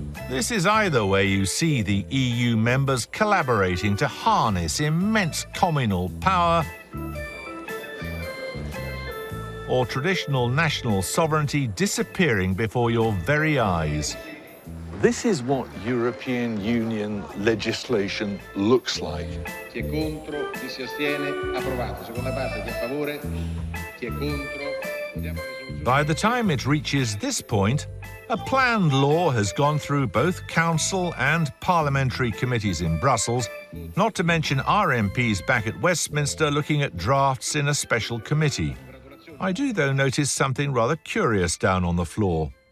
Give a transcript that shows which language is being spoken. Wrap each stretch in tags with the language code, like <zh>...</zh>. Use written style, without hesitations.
<en>This is either where you see the EU members collaborating to harness immense communal power, or traditional national sovereignty disappearing before your very eyes. This is what European Union legislation looks like.</en> <it>Chi è contro, chi si astiene, approvato. Seconda parte, chi è a favore, chi è contro. Votiamo la risoluzione.</it> <en>By the time it reaches this point, a planned law has gone through both council and parliamentary committees in Brussels, not to mention our MPs back at Westminster looking at drafts in a special committee. I do, though, notice something rather curious down on the floor.</en>